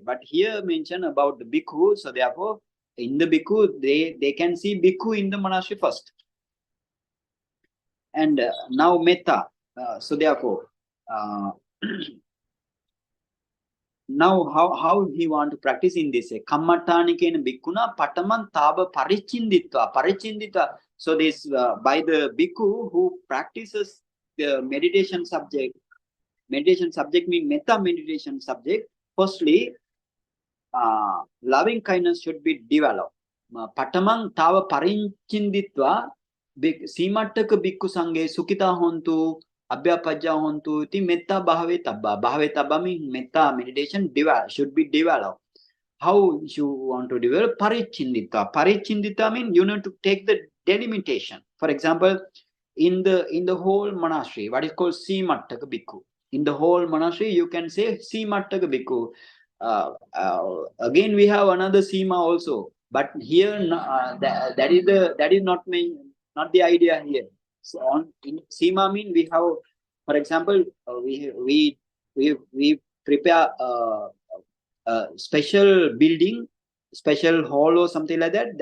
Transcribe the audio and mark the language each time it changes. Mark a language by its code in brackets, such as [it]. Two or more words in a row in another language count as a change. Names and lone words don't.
[en] But here mention about the bhikkhu. So therefore, in the bhikkhu, they can see bhikkhu in the monastery first. And now metta. So therefore, now how he want to practice in this way. [pi] Kammatthānikena bhikkhuna pataman tava parichinditva. [en] So this by the bhikkhu who practices the meditation subject means metta meditation subject. Firstly, loving kindness should be developed. [pi] Patamang tava parichinditva simattaka bhikkhu sanghe sukita hontu abhyapajja hontu iti metta bhave tabba. Bhave tabba [en] means metta meditation should be developed. How you want to develop? Parichindita. Parichindita means you need to take the delimitation. For example, in the whole monastery, what is called [pi] simattaka bhikkhu. [en] In the whole monastery, you can say [pi] simattaka bhikkhu. [en] Again, we have another sima also, but here that is not the idea here. So in sima mean we have, for example, we we prepare a special building, special hall or something like that.